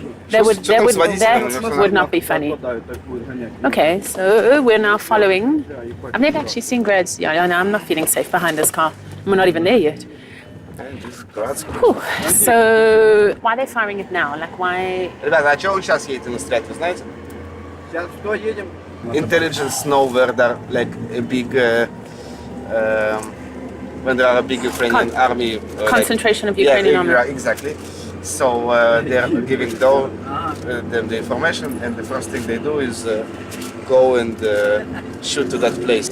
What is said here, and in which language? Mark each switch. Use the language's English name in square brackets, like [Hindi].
[English] That would not be funny. Okay, so we're now following. I've never actually seen grads. Yeah, no, I'm not feeling safe behind this car. We're not even there yet. Whew. So why are they firing it now? Like why? [Russian] Ребята, а чего вы сейчас едете на стрелять, вы знаете? [English] Intelligence know where there like a big when there are a big Ukrainian army concentration of Ukrainian army. Exactly. So they're giving them the information, and the first thing they do is go and shoot to that place.